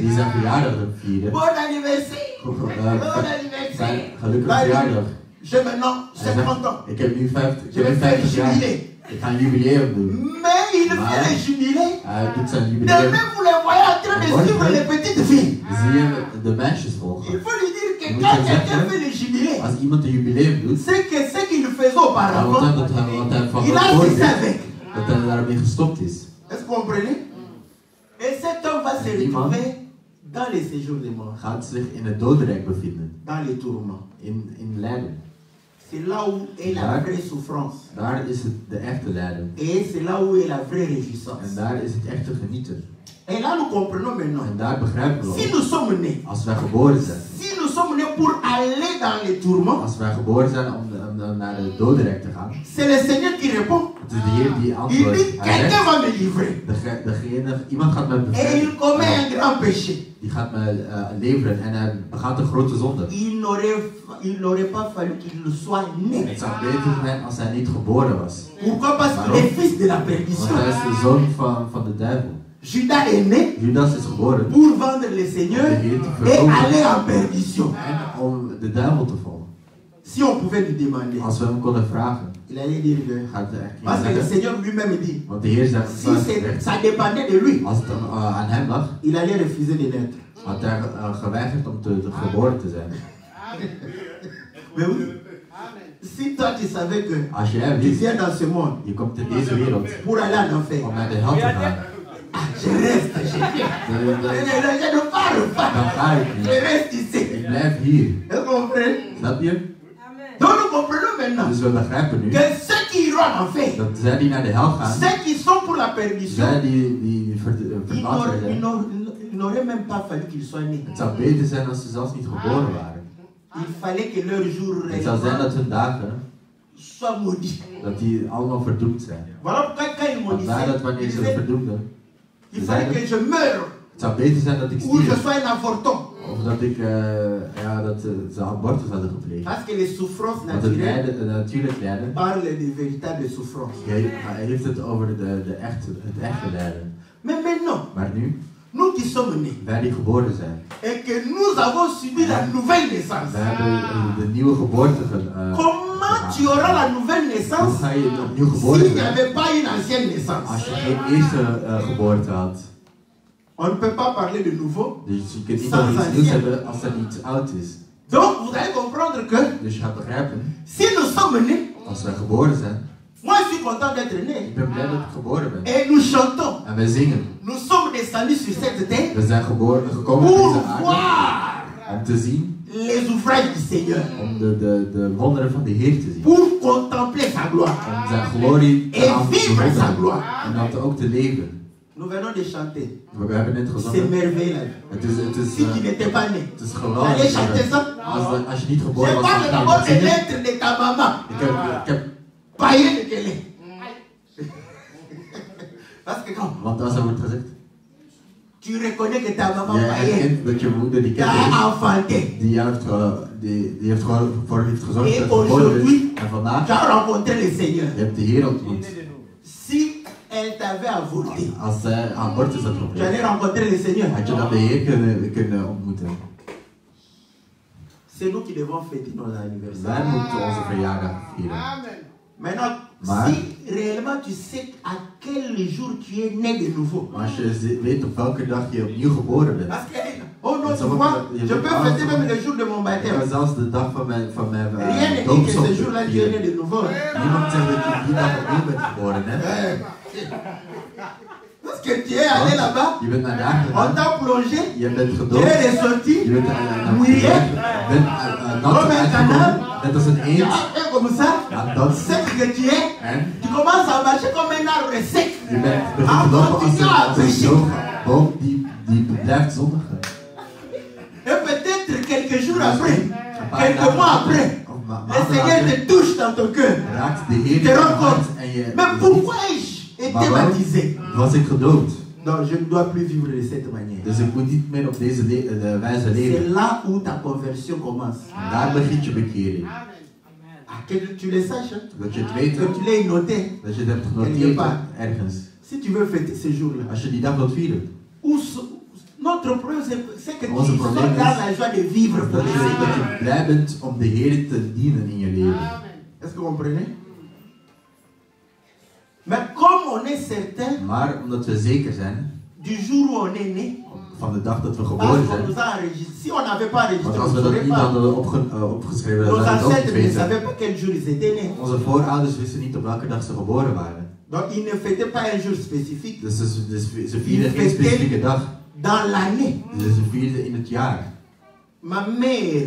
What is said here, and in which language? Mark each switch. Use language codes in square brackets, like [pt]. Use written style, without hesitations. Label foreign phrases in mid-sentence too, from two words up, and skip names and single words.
[nl] die zijn verjaardag vieren, [fr] Bon anniversaire! Bon [nl] zijn [fr] anniversaire! [nl] gelukkige [fr] Là, il [nl] verjaardag. [fr] dit, j'ai maintenant [nl] Hij [fr] 50 ans. [nl] zegt, ik heb nu 50, [fr] Je vais faire [nl] jaar. [fr] jubilé. [nl] Ik ga een jubileum doen. [fr] Mais il [nl] Maar- [fr] fait le jubilé. [nl] Hij doet zijn [fr] De [nl] jubileum. [fr] même, vous les voyez en train de suivre les petites filles. [nl] Zie je de meisjes [fr] Il [nl] volgen. [fr] faut lui dire que [nl] Moet [fr] quand [nl] je [fr] quelqu'un [nl] zeggen, [fr] fait le jubilé, [nl] Als iemand een jubileum doet, [fr] c'est que ce qu'il faisait [nl] dan [fr] auparavant, [nl] wat hij van [fr] il a [nl] gehoord [fr] cessé [nl] heeft, [fr] avec. [nl] dat hij daarmee gestopt is. [fr] Est-ce que vous comprenez? Et cet homme va se retrouver dans les séjours des morts, [nl] Gaat zich in het dodenrijk bevinden. [fr] dans les tourments. [nl] In lijden. [fr] C'est là où est la [nl] Ja. [fr] vraie souffrance. [nl] Daar is het de echte lijden. [fr] Et c'est là où est la vraie réjouissance. [nl] En daar is het echte genieten. [fr] Et là, nous comprenons maintenant. [nl] En daar begrijpen [fr] Si [nl] we [fr] nous sommes nés, [nl] als wij geboren zijn. [fr] si nous sommes nés pour aller dans les tourments, [nl] Als wij geboren zijn om naar de dodenrijk te gaan. [fr] c'est le Seigneur qui répond. [nl] Het is de Heer die [fr] Il [nl] antwoordt. [fr] dit, [nl] Hij [fr] quelqu'un [nl] zegt, [fr] va me livrer. [nl] iemand gaat mij [fr] Et il [nl] bevrijden. [fr] commet un grand péché. [nl] Die gaat mij leveren en hij begaat een grote zonde. [fr] Il n'aurait pas fallu qu'il soit né. [nl] Het zou beter zijn als hij niet geboren was. [fr] Pourquoi? Parce qu'il est fils de la [nl] Want [fr] perdition. [nl] hij is de zoon van de duivel. [fr] Judas est né [nl] Judas is geboren [fr] pour vendre le Seigneur et aller en perdition. [nl] en om de duivel te volgen. [fr] Si on pouvait lui demander, [nl] Als we hem konden vragen, [fr] il allait dire que, [nl] gaat hij echt [fr] parce que [nl] niet [fr] le [nl] zeggen. [fr] Seigneur lui-même dit, [nl] Want de Heer zegt, [fr] si ça dépendait de lui, [nl] als het aan hem lag, [fr] il allait refuser de naître. [nl] had hij geweigerd om geboren te zijn. [fr] Mais oui, si toi tu savais que [nl] Als jij [fr] tu [nl] wist, [fr] viens dans ce monde [nl] je komt in deze wereld [fr] pour aller en enfer, [nl] om naar de hel te gaan, [fr] je reste, je viens. Je ne pars pas, [nl] dan ga ik [fr] je [nl] niet. [fr] reste ici. [nl] Ik blijf hier. [fr] Vous comprenez? [nl] Snap je? [fr] Donc nous comprenons maintenant [nl] Dus we begrijpen nu [fr] que ceux qui iront en enfer, [nl] dat zij die naar de hel gaan, [fr] ceux qui sont pour la perdition, [nl] zij die [fr] il [nl] verlaten zijn, [fr] n'aurait même pas fallu qu'ils soient nés. [nl] het zou beter zijn als ze zelfs niet geboren waren. [fr] Il fallait que leur jour [nl] Het zou zijn dat hun dagen, [fr] soit maudit. [nl] dat die allemaal verdoemd zijn. [fr] Voilà pourquoi quand ils [nl] Want wij dat wanneer [fr] maudissaient, [nl] ze [fr] ils disaient, [nl] verdoemden, [fr] il fallait que je meure [nl] het zou beter zijn dat ik [fr] ou je [nl] stierf. [fr] sois un avorton. [nl] Of dat ik, dat ze abortus hadden gepleegd. [fr] Parce que les souffrances [nl] Want het [fr] naturelles [nl] lijden, natuurlijk lijden, [fr] parlent de véritables souffrances. [nl] hij heeft het over het echte lijden. [fr] Mais maintenant, [nl] Maar nu, [fr] nous qui sommes nés [nl] wij die geboren zijn, [fr] et que nous avons subi la nouvelle naissance, [nl] wij hebben de nieuwe geboorte [fr] comment tu auras la nouvelle [nl] Hoe [fr] naissance [nl] ga je opnieuw geboren [fr] s'il n'y [nl] zijn [fr] avait pas une ancienne naissance? [nl] als je geen eerste geboorte had? [fr] On ne peut pas parler de nouveau. [nl] Dus je kunt niet over iets nieuws hebben als er iets oud is. [fr] Donc vous allez comprendre que [nl] Dus je gaat begrijpen, [fr] si nous sommes nés, [nl] als wij geboren zijn, [fr] moi je suis content d'être né. [nl] ik ben blij dat ik geboren ben. [fr] Et nous chantons. [nl] En wij zingen. [fr] Nous sommes descendus sur cette terre [nl] We zijn gekomen op [fr] pour [nl] deze aarde [fr] voir [nl] om te zien, [fr] les ouvrages du Seigneur, [nl] om de wonderen van de Heer te zien. [fr] pour contempler sa gloire [nl] Om zijn glorie te [fr] et [nl] aan te [fr] vivre sa [nl] bewonderen. [fr] gloire. [nl] En dat ook te leven. [fr] Nous venons de chanter. [nl] We hebben net [fr] C'est [nl] gezongen. [fr] merveilleux la vie. Si tu n'étais pas né, [nl] Het is [fr] allez [nl] geweldig. [fr] chanter ça. [nl] Als je niet [fr] Je [nl] geboren was, [fr] parle [nl] dan [fr] d'abord [nl] ga je [fr] des [nl] zingen. [fr] lettres de ta maman. [nl] Ik heb, [fr] Païen de quel est. Parce que quand [nl] want als er wordt gezegd, [fr] tu Tu reconnais que ta maman [nl] Jij [fr] païenne [nl] erkent dat je moeder die [fr] t'a [nl] kind is, [fr] enfanté. [nl] die heeft gewoon voor heeft gezorgd [fr] Et [nl] dat je geboren [fr] aujourd'hui, [nl] bent. En vandaag, [fr] tu as rencontré le Seigneur. [nl] je hebt de Heer ontmoet. [fr] Si elle t'avait avorté, [nl] Als zij abortus had [fr] tu [nl] gepleegd, [fr] allais rencontrer le Seigneur. [nl] had je dan de Heer kunnen ontmoeten. [fr] C'est nous qui devons fêter nos [nl] Wij [fr] anniversaires. [nl] moeten onze verjaardag vieren. [fr] Maintenant, [nl] Maar- [fr] si réellement tu sais à quel jour tu es né de nouveau. [nl] Maar als je weet op welke dag je opnieuw geboren bent. [fr] Parce que, oh non, Ça tu va vois, pas- il y a je pas- peux ah, fêter ça même va- le jour de mon [nl] Ja, [fr] baptême. [nl] zelfs de dag van mijn [fr] Rien ne dit que ce jour-là tu es né de nouveau. [nl] Niemand zegt dat je die dag opnieuw bent geboren, hè? [fr] Parce que tu es allé là-bas, [nl] Je bent naar daar [fr] on [nl] gegaan, [fr] t'a plongé, [nl] je bent [fr] tu [nl] gedood, [fr] es ressorti, [nl] je bent [fr] mouillé, [nl] nat uitgekomen, net als een [fr] tu [nl] eend. [fr] as fait comme ça, [nl] Ja, dat [fr] sec que tu es, [nl] en [fr] tu commences à marcher comme un arbre sec. [nl] je bent begint te lopen als een boom die blijft zondigen. [fr] Et peut-être quelques jours après, quelques mois après, le Seigneur te touche dans ton cœur. [nl] Raakt de Heer [fr] Te [nl] in je [fr] rends [nl] hart [fr] compte. [nl] en je... [fr] Mais pourquoi ai-je été [nl] Maar waarom [fr] baptisé? [nl] was ik gedood? [fr] Donc je ne dois plus vivre de cette manière. [nl] Dus ik moet niet meer op deze wijze [fr] C'est [nl] leven. [fr] là où ta conversion commence. [nl] En daar begint je bekering. [fr] Ah, que tu le saches, hein? [nl] Dat je het weet, [fr] Que tu l'aies noté. [nl] dat je het hebt genoteerd ergens. [fr] Si tu veux fêter ce jour-là. [nl] Als je die dag wilt vieren. [fr] Notre problème, c'est que tu [nl] Onze [fr] sois [nl] probleem [fr] dans [nl] is [fr] la joie de vivre pour [nl] dat [fr] le [nl] je [fr] Seigneur. [nl] blij bent om de Heer te dienen in je leven. [fr] Est-ce que vous comprenez? Mais comme on est certain [nl] Maar omdat we zeker zijn [fr] du jour où on est né, [nl] van de dag dat we [fr] parce [nl] geboren [fr] qu'on [nl] zijn. [fr] nous a enregistré. Si on n'avait pas [nl] Want [fr] enregistré, [nl] als [fr] on [nl] we [fr] ne [nl] dat [fr] saurait [nl] niet [fr] pas. [nl] hadden opgeschreven, dan [fr] Nos [nl] zouden we het ook niet [fr] ancêtres ne [nl] weten. [fr] savaient pas quel jour ils étaient nés. [nl] Onze voorouders wisten niet op welke dag ze geboren waren. [fr] Donc ils ne fêtaient pas un jour spécifique. [nl] Dus ze vierden geen specifieke dag. [fr] Dans l'année, [nl] Dus ze vierden in het jaar. [fr] ma mère